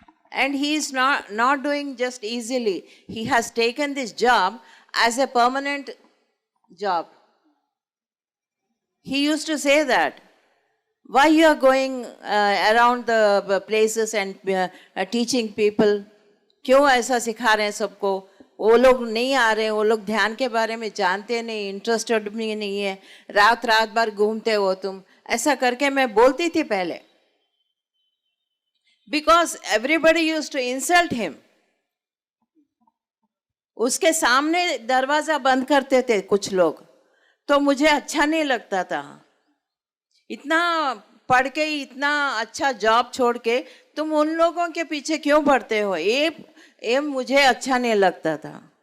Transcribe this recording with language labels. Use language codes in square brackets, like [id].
[en] And he is not doing just easily. He has taken this job as a permanent job. He used to say that, why you are going around the places and teaching people? [hi] क्यों ऐसा सिखा रहे हैं सबको? वो लोग नहीं आ रहे, वो लोग ध्यान के बारे में जानते नहीं, इंटरेस्टेड भी नहीं है, रात रात भर घूमते हो तुम, ऐसा करके मैं बोलती थी पहले. [en] Because everybody used to insult him. [hi] उसके सामने दरवाजा बंद करते थे कुछ लोग, तो मुझे अच्छा नहीं लगता था. इतना पढ़ के इतना अच्छा जॉब छोड़ के तुम उन लोगों के पीछे क्यों पड़ते हो? ये मुझे अच्छा नहीं लगता था.